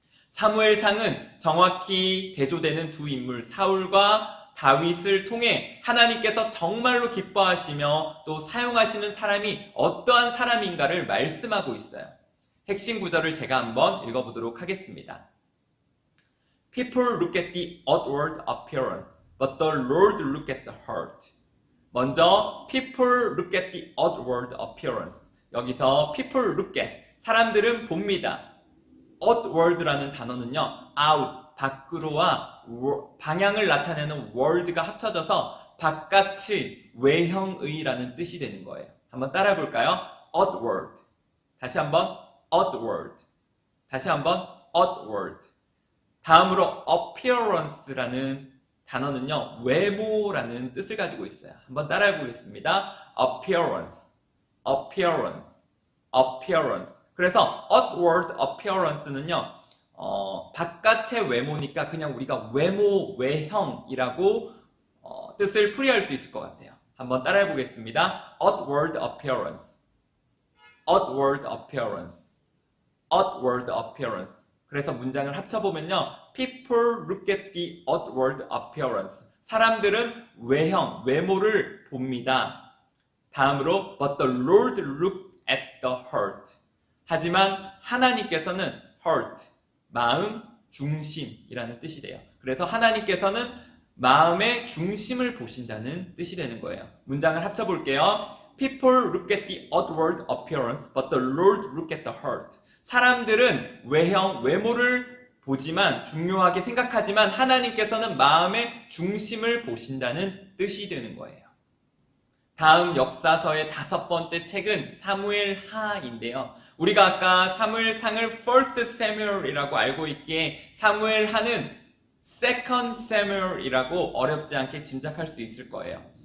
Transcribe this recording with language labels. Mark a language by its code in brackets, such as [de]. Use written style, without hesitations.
[ko] 사무엘상은 정확히 대조되는 두 인물 사울과 다윗을 통해 하나님께서 정말로 기뻐하시며 또 사용하시는 사람이 어떠한 사람인가를 말씀하고 있어요. 핵심 구절을 제가 한번 읽어보도록 하겠습니다. [en] People look at the outward appearance, but the Lord look at the heart. [ko] 먼저 [en] people look at the outward appearance. [ko] 여기서 [en] people look at, [ko] 사람들은 봅니다. outward라는 단어는요, out, 밖으로와 방향을 나타내는 word가 합쳐져서 바깥의, 외형의라는 뜻이 되는 거예요. 한번 따라해 볼까요? outward. 다시 한번 outward. 다시 한번 outward. 다음으로 appearance라는 단어는요, 외모라는 뜻을 가지고 있어요. 한번 따라해 보겠습니다. [en] appearance, appearance, appearance. [ko] 그래서 outward appearance는요, 바깥의 외모니까 그냥 우리가 외모, 외형이라고 뜻을 풀이할 수 있을 것 같아요. 한번 따라해 보겠습니다. [en] outward appearance, outward appearance, outward appearance. [ko] 그래서 문장을 합쳐보면요, [en] people look at the outward appearance. [ko] 사람들은 외형, 외모를 봅니다. 다음으로 [en] but the Lord look at the heart. [ko] 하지만 하나님께서는 heart, 마음, 중심이라는 뜻이 돼요. 그래서 하나님께서는 마음의 중심을 보신다는 뜻이 되는 거예요. 문장을 합쳐볼게요. [en] People look at the outward appearance, but the Lord look at the heart. [ko] 사람들은 외형, 외모를 보지만, 중요하게 생각하지만 하나님께서는 마음의 중심을 보신다는 뜻이 되는 거예요. 다음 역사서의 5번째 책은 사무엘하인데요. 우리가 아까 사무엘상을 First Samuel이라고 알고 있기에 사무엘하는 Second Samuel이라고 어렵지 않게 짐작할 수 있을 거예요.